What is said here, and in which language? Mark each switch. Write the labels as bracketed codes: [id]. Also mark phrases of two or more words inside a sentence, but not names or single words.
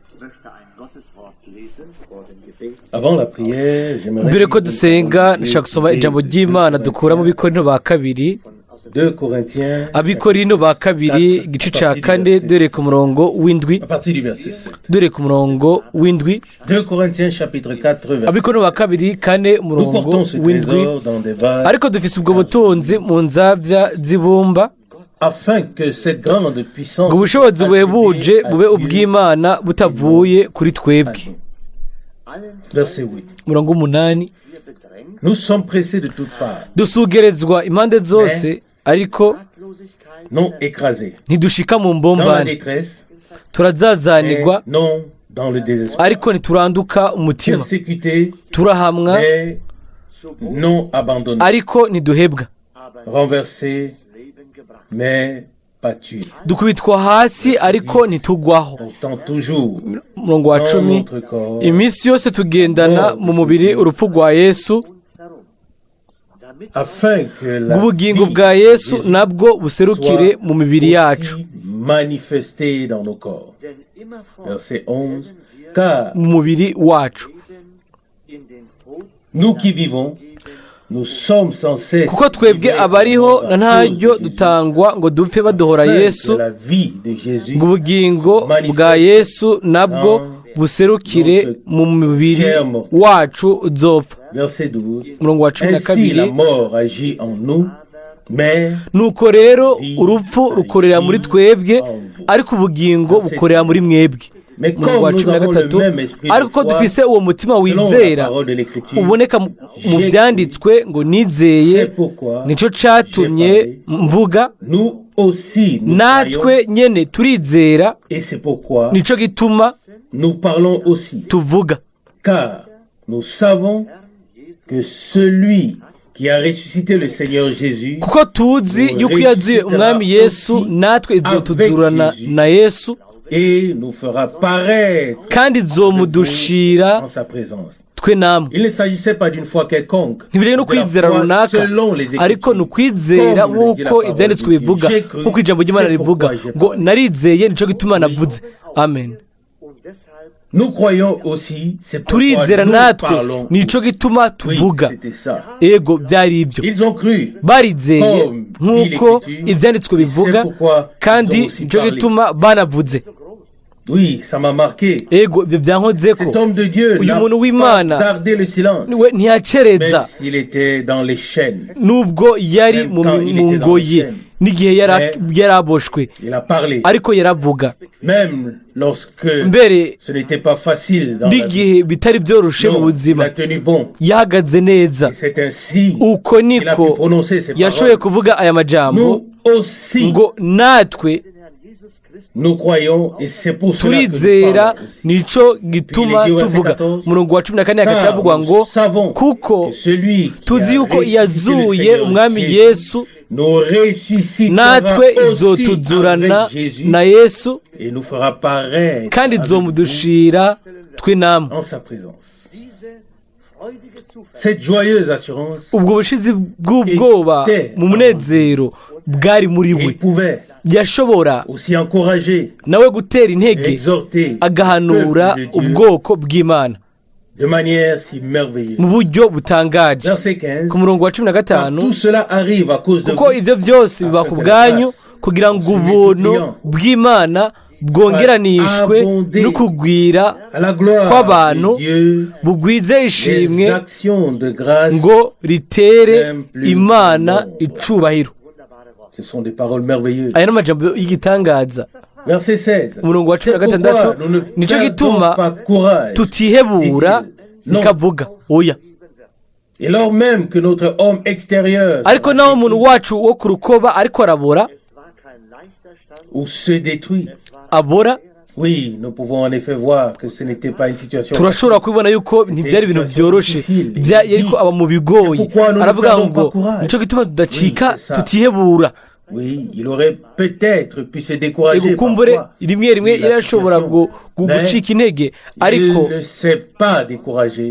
[fr] Avant la prière, [rn] mbere ko dusenga ndashaka gusoma ijambo ry'Imana dukura mu Bikorino ba kabiri, 2 Corinthiens, Abikorino ba kabiri igice ca 4 dore ku murongo w'indwi, [fr] à partir du verset 7. [rn] dore ku murongo w'indwi. [fr] 2 Corinthiens chapitre 4 verset [rn] Abikorino ba kabiri 4 [fr] Nous [rn] umurongo [fr] portons ce [rn] w'indwi. [fr] trésor dans des vases [rn] Ariko dufise ubwo butunzi mu nzabya z'ibumba, [fr] afin que cette grande puissance [rn] ngo ubushobozi buhebuje [fr] attribuée à [rn] bube [fr] Dieu. [rn] ubw'Imana butavuye kuri twebwe. [fr] Verset 8. [rn] Murongo 8. [fr] Nous sommes pressés de toutes parts, [rn] Dusugerezwa impande zose ariko [fr] non écrasés, [rn] ntidushika mu [fr] dans la [rn] mbombane, [fr] détresse, [rn] turazazanirwa [fr] mais non dans le désespoir, [rn] ariko ntituranduka umutima, [fr] persécutés, [rn] turahamwa [fr] mais non abandonnés, [rn] ariko ntiduhebwa, [fr] renversés, mais pas tués. [rn] dukubitwa hasi ariko ntitugwaho. [fr] Pourtant toujours [rn] Murongo wa [fr] dans [rn] 10, [fr] notre corps, [rn] iminsi yose tugendana mu mubiri urupfu rwa Yesu, [fr] afin que la [rn] ubugingo [fr] vie [rn] bwa [fr] de [rn] Yesu [fr] Jésus [rn] nabwo buserukire mu mibiri yacu, [fr] aussi manifesté dans nos corps. Verset 11. Car [rn] mu mubiri wacu, [fr] nous qui vivons, nous sommes sans cesse [rn] kuko twebwe abariho na ntaryo dutangwa ngo dupfe baduhora Yesu, [fr] que la vie de Jésus [rn] ngo ubugingo bwa Yesu nabwo buserukire mu mubiri wacu uzopfa. [fr] verset 12. [rn] Murongo wa 12. [fr] Ainsi la mort agit en nous, mais [rn] Nuko rero urupfu rukorera muri twebwe ariko ubugingo bukorera muri mwebwe. Murongo wa 13. Ariko ko dufise uwo mutima [fr] selon la [rn] wizera [fr] parole de l'Écriture, [rn] uboneka mu byanditswe ngo nizeye, [fr] c'est pourquoi [rn] nico catumye mvuga, [fr] nous aussi nous [rn] natwe [fr] croyons, [rn] nyene turizera, [fr] et c'est pourquoi [rn] nico gituma [fr] nous parlons aussi, [rn] tuvuga. [fr] car nous savons que celui qui a ressuscité le Seigneur Jésus [rn] Kuko tuzi yuko yazuye umwami Yesu, natwe izotuzurana na Yesu, [fr] et nous fera paraître [rn] kandi izomudushira [fr] en sa présence. [rn] twe namwe. [fr] Il ne s'agissait pas d'une foi quelconque, [rn] Ntibireye no [fr] de la [rn] kwizera [fr] foi [rn] runaka, [fr] selon les Écritures. [rn] ariko ni ukwizera [fr] Comme le dit la [rn] nk'uko [fr] parole [rn] ibyanditswe [fr] de Dieu. [rn] bivuga, [fr] J'ai cru, [rn] nk'uko ijambo ry'Imana [fr] c'est [rn] rivuga [fr] pourquoi j'ai [rn] ngo [fr] parlé. [rn] narizeye nico gituma navuze. Amen. [fr] Nous croyons aussi, c'est pourquoi [rn] Turizera [fr] nous [rn] natwe [fr] parlons. [rn] nico gituma [fr] Oui, [rn] tuvuga. [fr] c'était ça. [rn] Ego byari ibyo. [fr] Ils ont cru. [rn] Barizeye nk'uko ibyanditswe bivuga, kandi nico gituma banavuze. [fr] Oui, ça m'a marqué. [rn] Ego ibyo byankozeko. [fr] Cet homme de Dieu [rn] Uyu [fr] n'a [rn] muntu [fr] pas [rn] w'Imana [fr] gardé le silence, [rn] we ntiyacereza [fr] même s'il était dans les chaînes. [rn] nubwo yari mu ngoyi n'igihe yaraboshwe, [fr] Il a parlé, [rn] ariko yaravuga, [fr] même lorsque [rn] mbere [fr] ce n'était pas facile dans la vie. [rn] n'igihe bitari byoroshe mu [fr] Non, il [rn] buzima [fr] a tenu bon. [rn] yahagaze neza. [fr] Et c'est ainsi [rn] Uko [fr] qu'il a pu [rn] niko [fr] prononcer ces [rn] yashoboye [fr] paroles. [rn] kuvuga aya majambo [fr] Nous aussi, [rn] ngo natwe [fr] nous croyons, et c'est pour cela que nous [rn] turizera, [fr] parlons aussi. [rn] nico gituma [fr] Puis il est dit au [rn] tuvuga. [fr] verset 14, [rn] Murongo wa 14 hakacavugwa [fr] nous [rn] ngo [fr] savons [rn] kuko [fr] que celui qui [rn] tuzi [fr] a [rn] yuko [fr] ressuscité le [rn] yazuye [fr] Seigneur [rn] umwami [fr] Jésus [rn] Yesu, [fr] nous ressuscitera [rn] natwe [fr] aussi [rn] izotuzurana [fr] avec Jésus [rn] na Yesu, [fr] et nous fera paraître [rn] kandi [fr] avec [rn] izomudushira twe namwe. [fr] vous en sa présence. Cette joyeuse assurance, [rn] Ubwo bushizi bw'ubwoba mu munezero bwari muri [fr] il [rn] we, [fr] pouvait [rn] yashobora [fr] aussi encourager, [rn] nawe gutera intege, [fr] exhorter [rn] agahanura [fr] le peuple de Dieu [rn] ubwoko bw'Imana [fr] de manière si merveilleuse. [rn] mu buryo butangaje. [fr] Verset 15. [rn] Ku murongo wa [fr] Car [rn] 15, [fr] tout cela arrive à cause de [rn] kuko [fr] vous, [rn] ibyo byose biba ku bwanyu kugira ngo ubuntu bw'Imana bwongeranishwe no kugwira [fr] à la gloire [rn] kw'abantu [fr] de Dieu, [rn] bugwize [fr] les [rn] ishimwe [fr] actions de grâce. [rn] ngo ritere Imana icubahiro. [fr] Ce sont des paroles merveilleuses. [rn] Aya n'amajambo y'igitangaza. [fr] Verset 16. [rn] Umurongo wa [fr] C'est [rn] 16 [fr] pourquoi nous ne [rn] nico [fr] perdons [rn] gituma [fr] pas courage. [rn] tutihebura, [fr] dit-il. Non. [rn] ikavuga oya. [fr] Et lors même que notre homme extérieur [rn] Ariko naho umuntu wacu wo ku rukoba ariko arabora, [fr] ou se détruit. [rn] abora, [fr] Oui, nous pouvons en effet voir que ce n'était pas une situation [rn] turashobora kubibona yuko ntibyari ibintu byoroshe, yariko aba mu bigoye. Aravuga ngo nico gituma tudacika, tutihebura. [fr] Oui, il aurait peut-être pu se décourager [rn] Ego kumbure [fr] parfois. [rn] rimwe rimwe irashobora gucika intege, ariko [fr] Il ne s'est pas découragé.